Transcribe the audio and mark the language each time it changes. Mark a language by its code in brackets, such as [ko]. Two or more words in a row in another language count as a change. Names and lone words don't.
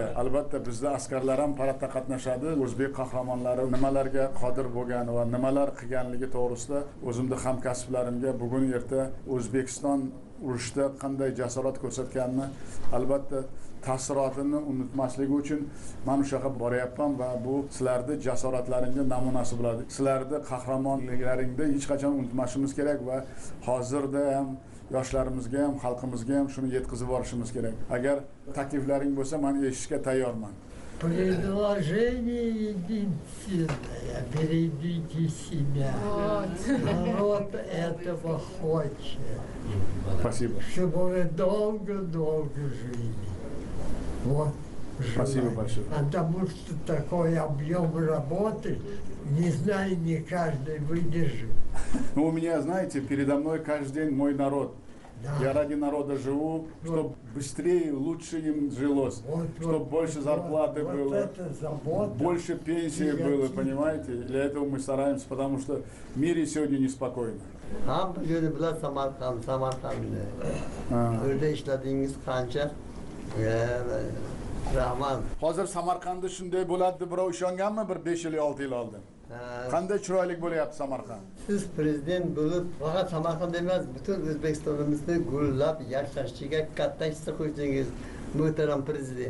[uz] Albatta bizda askarlar ham paradda qatnashadi. O'zbek qahramonlari nimalarga qodir bo'lgani va nimalar qilganligi to'g'risida o'zimning hamkasblarimga bugun erta O'zbekiston urushda qanday jasorat ko'rsatganini albatta ta'sirotini unutmasligi uchun men o'sha yoqqa boryapman va bu sizlarning jasoratlaringga namunasi bo'ladi. Sizlarning qahramonliklaringni hech qachon unutmasimiz kerak va hozirda ham yoshlarimizga ham xalqimizga ham shuni yetkazib borishimiz kerak. Agar takliflaring bo'lsa, men eshitishga tayyorman. [ru] Предложение единственное. Берегите себя. Народ этого хочет. Спасибо. Чтобы вы долго-долго жили. Вот. Спасибо большое. Потому что такой объем работы, не знаю, не каждый выдержит. Ну, у меня, знаете, передо мной каждый день мой народ. Да. Я ради народа живу, чтобы быстрее, лучше им жилось, чтобы больше зарплаты было, больше пенсии было, понимаете? Для этого мы стараемся, потому что в мире сегодня неспокойно. [uz] Hamma joyda bilan Samarqandni. O'rda ishladingiz qancha? Rahmat. Hozir Samarqandda shunday bo'ladi deb birov ishonganmi bir 5 yil, 6 yil oldin? Qanday chiroyli bo'lyapti Samarqand? Siz prezident bo'lib, faqat Samarqand emas, butun O'zbekistonimizni gullab yashashiga katta hissa qo'ydingiz, muhtaram prezident.